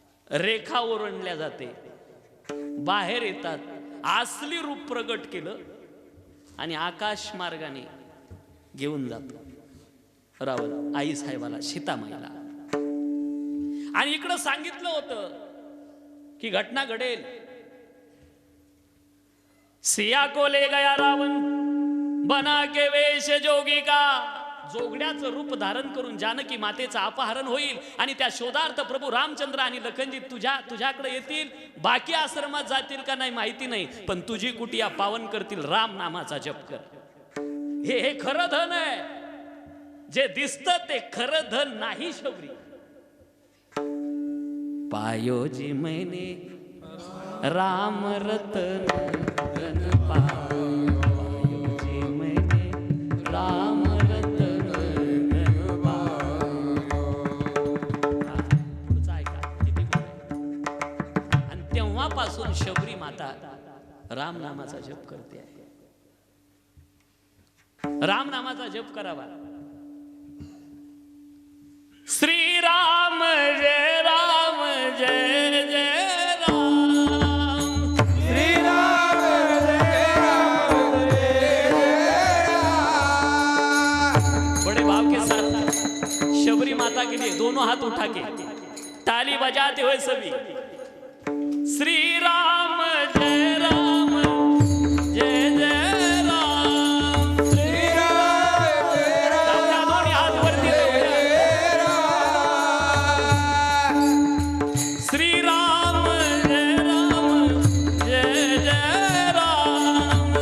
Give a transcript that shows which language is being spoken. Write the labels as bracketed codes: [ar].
[mr] रेखा ओरंडल्या जाते. बाहेर येतात. असली रूप प्रगट केलं आणि आकाश मार्गाने घेऊन जातो रावण आई साहेबाला, सीतामाईला. आणि इकडं सांगितलं होतं की घटना घडेल. [hi] सिया को ले गया रावण बना के वेश जोगी का. [mr] जोगड्याचं रूप धारण करून जानकी मातेचं अपहरण होईल आणि त्या शोधार्थ प्रभू रामचंद्र आणि लखनजी तुझ्याकडे येतील. बाकी आश्रमात जातील का नाही माहिती नाही, पण तुझी कुटिया पावन करतील. राम नामाचा जप कर. हे खरं धन आहे. जे दिसतं ते खरं धन नाही शबरी. [hi] पायोजी मैने राम रतन धन पायोजी मैने राम रतन धन पायो. [mr] पुढचं ऐका किती गोड आहे. आणि तेव्हापासून शबरी माता राम नामाचा जप करते आहे. राम नामाचा जप करावा. श्री राम जय राम जय जय राम. श्री राम जय राम जय जय राम. [hi] बड़े भाव के साथ शबरी माता के लिए दोनों हाथ उठा के ताली बजाते हुए सभी श्री राम जय राम जय जय राम. श्री राम जय राम [mr] दोन्ही हात वरती श्री राम जय राम जय जय राम.